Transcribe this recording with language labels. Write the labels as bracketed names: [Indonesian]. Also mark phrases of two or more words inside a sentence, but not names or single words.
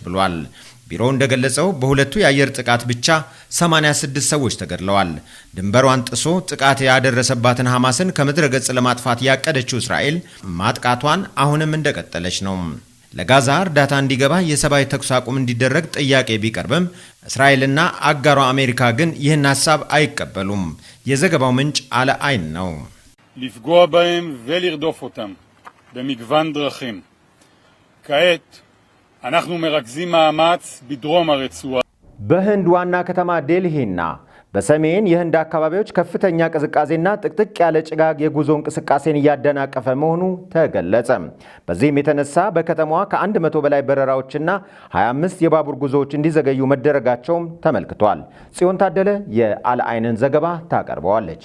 [Amharic] ብሏል። ቢሮው እንደገለጸው በሁለቱ የአየር ጥቃት ብቻ 86 ሰዎች ተገድለዋል። ድንበሯን ጥሶ ጥቃት ያደረሰባትን ሐማስን ከምድረ ገጽ ለማጥፋት ያቀደችው እስራኤል ማጥቃቷን አሁንም እንደቀጠለች ነው። ለጋዛ እርዳታ እንዲገባ የሰብአዊ ተኩስ አቁም እንዲደረግ ጥያቄ ቢቀርብም እስራኤልና አጋሯ አሜሪካ ግን ይህን ሐሳብ አይቀበሉም። የዘገባው ምንጭ አለ አይን ነው። [Hebrew] לפגוע בהם ולרדוף אותם במגוון דרכים. כעת אנחנו מרכזים מאמץ בדרום הרצועה. [Amharic] በህንድ ዋና ከተማ ዴልሂና በሰሜን የህንድ አካባቢዎች ከፍተኛ ቅዝቃዜና ጥቅጥቅ ያለ ጭጋግ የጉዞ እንቅስቃሴን እያደናቀፈ መሆኑ ተገለጸ። በዚህም የተነሳ በከተማዋ ከ100 በላይ በረራዎችና 25 የባቡር ጉዞዎች እንዲዘገዩ መደረጋቸውም ተመልክቷል። ጽዮን ታደለ የአልአይንን ዘገባ ታቀርበዋለች።